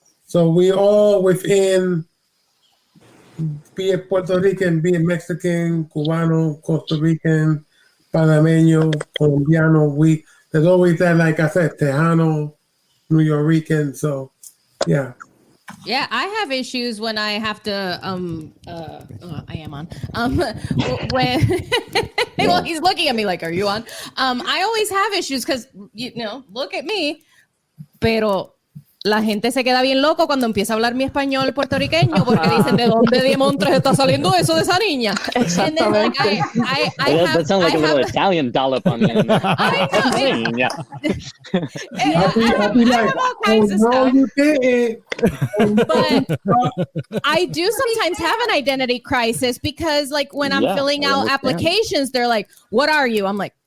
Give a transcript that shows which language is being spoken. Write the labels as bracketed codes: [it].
[en] So we all within, be it Puerto Rican, be it Mexican, Cubano, Costa Rican, Panameño, Colombiano, there's always that, like I said, Tejano, New Yorican. So, yeah. Yeah, I have issues when I have to I am on. When well, he's looking at me like, are you on? I always have issues because look at me. [es] Pero la gente se queda bien loco cuando empieza a hablar mi español puertorriqueño porque dicen, ¿de dónde diamontres está saliendo eso de esa niña? [en] And then, like, that sounds like a little Italian dollop on the end. I'll be like, no, you didn't. But I do sometimes have an identity crisis because, like, when I'm filling out applications, they're like, what are you? I'm like,